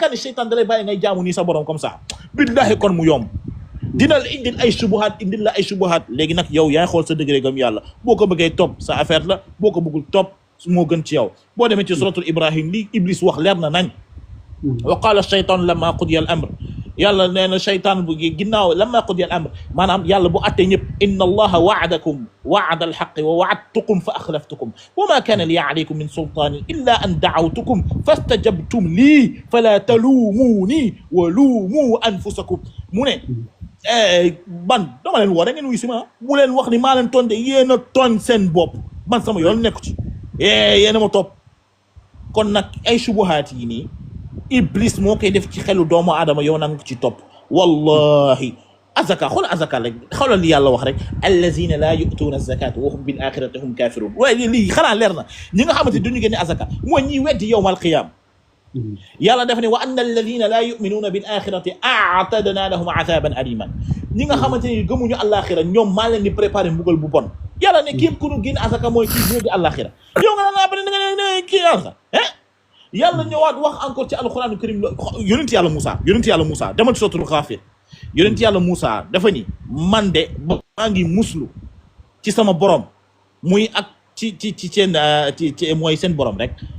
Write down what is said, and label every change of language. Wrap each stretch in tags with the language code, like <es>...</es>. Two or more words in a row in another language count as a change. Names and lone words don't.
<wo>ne shaytaan da lay bàyyi ngay jaamu nii sa borom</wo> <fr>comme ça</fr> <wo>billahi kon mu yomb dina la indil ay subuhaat indil la ay subuhaat léegi nag yow yaay xool sa degré gam yàlla boo ko bëggee topp sa affaire la boo ko bëggul topp moo gën ci yow boo demee ci suratul Ibrahim lii Iblis wax leer na nañ</wo> <ar>وقال الشيطان لما قضي الأمر</ar> <wo>yàlla nee na shaytaan bu ginnaaw</wo> <ar>لما قضي الأمر</ar> <wo>maanaam yàlla bu attee ñëpp</wo> <ar>إن الله وعدكم وعد الحق ووعدتكم فأخلفتكم وما كان لي عليكم من سلطان إلا أن دعوتكم فاستجبتم لي فلا تلوموني ولوموا أنفسكم</ar> <wo>mu ne ban dama leen woo da ngeen wuy si ma bu leen wax ni maa leen toon de yéen a tooñ seen bopp man sama yoon nekku ci yéen a ma topp kon nag ay subuhaat yi nii Iblis moo koy def ci xelu doomu aadama yow nanga ko ci topp wallahi azaka xool azaka rek xoolal li yàlla wax rek</wo> <ar>الذين لا يؤتون الزكاة وهم بالآخرة هم كافرون</ar> <wo>waaye lii xanaa leer na ñi nga xamante duñu génne azaka mooy ñiy weddi</wo> <ar>يوم القيامة</ar> <wo>yàlla def ne</wo> <ar>وأن الذين لا يؤمنون بالآخرة أعتدنا لهم عذابا أليما</ar> <wo>ñi nga xamante ni gëmuñu àllaaxira ñoom maa leen di préparé mbugal bu bon yàlla ne képp ku nu génn asaka mooy kii ñëw di àllaaxira yow nga naa bane nga ne kii asaka yàlla ñëwaat wax encore ci</wo> <ar>القرآن كريم</ar> <wo>yonent yàlla Moussa demal ci suratul Ghafir yonent yàlla Moussa dafa ni man de maa ngi muslu ci sama borom muy ak ci seen ci mooy seen borom rek</wo>